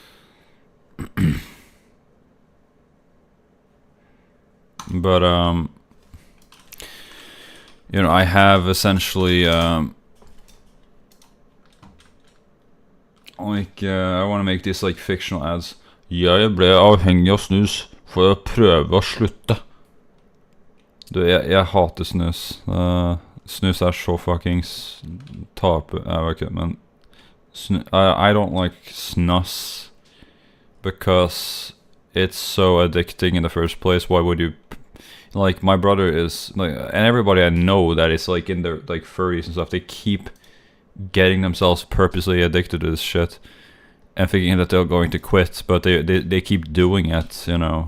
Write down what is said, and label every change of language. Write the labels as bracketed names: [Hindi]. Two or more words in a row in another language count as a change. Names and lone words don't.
[English] But you know, I have essentially like I want to make this like fictional ads. [Norwegian] Jeg ble avhengig av snus for å prøve å slutte. Du, jeg hater snus. Snus er så fuckings taper. Jeg vet ikke, men [English] I don't like snus because it's so addicting in the first place. Why would you? Like, my brother is like, and everybody I know that is like in their like 30s and stuff, they keep getting themselves purposely addicted to this shit and thinking that they're going to quit, but they keep doing it, you know.